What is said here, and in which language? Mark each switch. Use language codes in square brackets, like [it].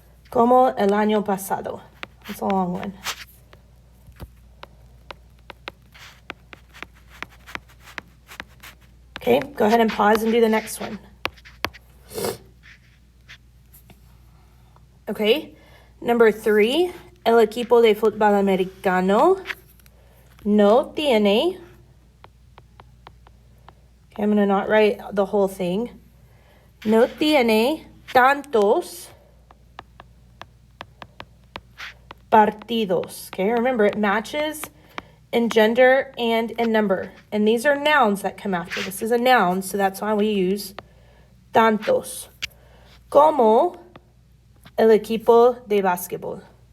[es] Como el año pasado. [en] That's a long one. Okay, go ahead and pause and do the next one. Okay, number 3, [es] el equipo de fútbol americano no tiene. [en] Okay, I'm going to not write the whole thing. [es] No tiene tantos partidos. [en] Okay, remember it matches in gender and in number. And these are nouns that come after. This is a noun, so that's why we use tantos. [es] Como el equipo de básquetbol.